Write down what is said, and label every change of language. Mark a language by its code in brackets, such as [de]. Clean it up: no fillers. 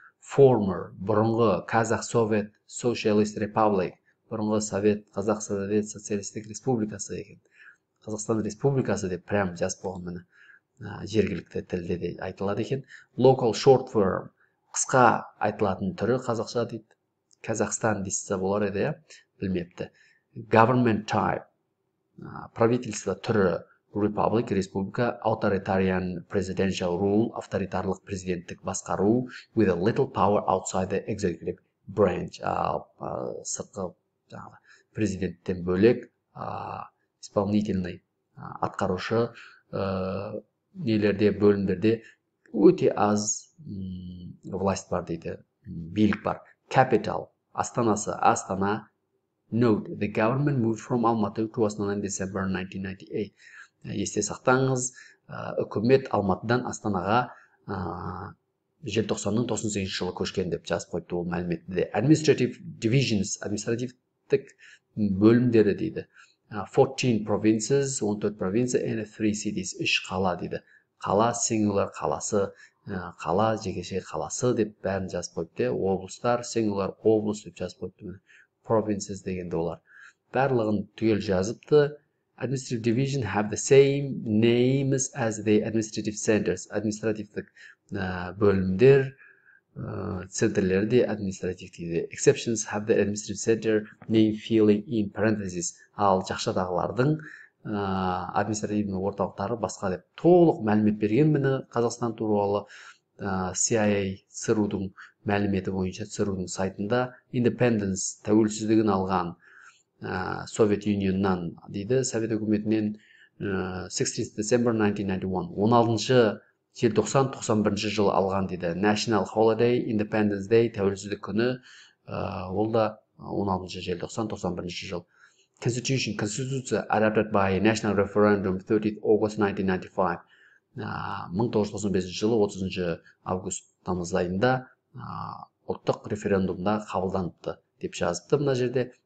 [kk] Former, бұрынғы Қазақ Совет [en] Socialist Republic, [kk] бұрынғы Қазақ Совет Социалистік Республикасы екен. Қазақстан Республикасы деп прям жазып қойған міне. Жергілікті тілде де айтылады екен. [en] Local short form, [kk] қысқа айтылатын түрі қазақша дейді. Қазақстан дейсі болар еді, білмепті. [en] Government type, [ru] правительство түрі, [en] Republic, республика, authoritarian presidential rule, [kk] авторитарлық президенттік басқару, [en] with a little power outside the executive branch. [kk] Сыртқы президенттен бөлек, [ru] исполнительный, [kk] атқарушы нелерде, бөлімдерде өте аз [ru] власть [kk] бар дейді, билік бар. Capital, астанасы, Астана. [en] Note, the government moved from Almaty to Astana in December 1998. [kk] Есте сақтаңыз, үкімет Алматыдан Астанаға желтоқсанның 98 жылы көшкен деп жазып қойды ол мәліметінде. [en] Administrative divisions, [kk] административтік бөлімдері дейді. [en] 14 provinces, [kk] 14 провинция [en] and 3 cities, [kk] 3 қала дейді. Қала, singular қаласы, қала, жекеше қаласы деп бәрін жазып қойды. Облыстар, singular облыс деп жазып қойды. Provinces дегенде олар. Барлығын түгел жазыпты. [en] Administrative division have the same names as the administrative centers. [kk] Административтік бөлімдер, центрлерде административтік. [en] Exceptions have the administrative center name filling in parentheses. [kk] Ал жақшадағылардың [ru] административный [kk] орталықтары басқа деп толық мәлімет берген міне Қазақстан туралы CIA ЦРУ-дің мәліметі бойынша ЦРУ-ның сайтында. Independence, тәуелсіздігін алған Soviet Union'нан дейді, Совет үкіметінен [en] 16 December 1991, [kk] 16 желтоқсан 91 жылы алған дейді. [en] National Holiday, Independence Day, [kk] тәуелсіздік күні, ол да 16 желтоқсан 91 жыл. [en] Constitution adopted by National Referendum 30 August 1995. [kk] 1995 жылы 30 август тамыз айында ұлттық референдумда қабылданыпты деп жазыпты мына жерде.